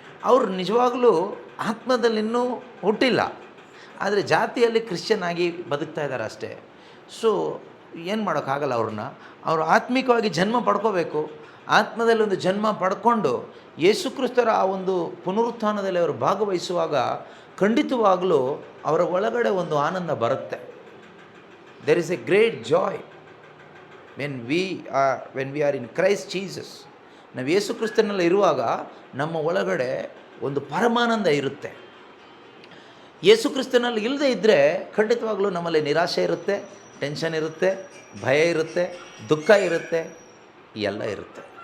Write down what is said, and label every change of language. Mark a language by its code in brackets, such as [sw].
[kn] ಅವರು ನಿಜವಾಗಲೂ ಆತ್ಮದಲ್ಲಿ ಇನ್ನೂ ಹುಟ್ಟಿಲ್ಲ, ಆದರೆ ಜಾತಿಯಲ್ಲಿ ಕ್ರಿಶ್ಚಿಯನ್ ಆಗಿ ಬದುಕ್ತಾ ಇದ್ದಾರೆ ಅಷ್ಟೇ. ಸೊ ಏನು ಮಾಡೋಕ್ಕಾಗಲ್ಲ ಅವ್ರನ್ನ. ಅವರು ಆತ್ಮಿಕವಾಗಿ ಜನ್ಮ ಪಡ್ಕೋಬೇಕು. ಆತ್ಮದಲ್ಲಿ ಒಂದು ಜನ್ಮ ಪಡ್ಕೊಂಡು ಯೇಸು ಕ್ರಿಸ್ತರ ಆ ಒಂದು ಪುನರುತ್ಥಾನದಲ್ಲಿ ಅವರು ಭಾಗವಹಿಸುವಾಗ ಖಂಡಿತವಾಗಲೂ ಅವರ ಒಳಗಡೆ ಒಂದು ಆನಂದ ಬರುತ್ತೆ. [en] There is a great joy when we are in Christ Jesus. [kn] ನಾವು ಯೇಸು ಕ್ರಿಸ್ತನಲ್ಲಿ ಇರುವಾಗ ನಮ್ಮ ಒಳಗಡೆ ಒಂದು ಪರಮಾನಂದ ಇರುತ್ತೆ. ಯೇಸು ಕ್ರಿಸ್ತನಲ್ಲಿ ಇಲ್ಲದೆ ಇದ್ದರೆ ಖಂಡಿತವಾಗಲೂ ನಮ್ಮಲ್ಲಿ ನಿರಾಶೆ ಇರುತ್ತೆ, ಟೆನ್ಷನ್ ಇರುತ್ತೆ, ಭಯ ಇರುತ್ತೆ, ದುಃಖ ಇರುತ್ತೆ, ಎಲ್ಲ ಇರುತ್ತೆ.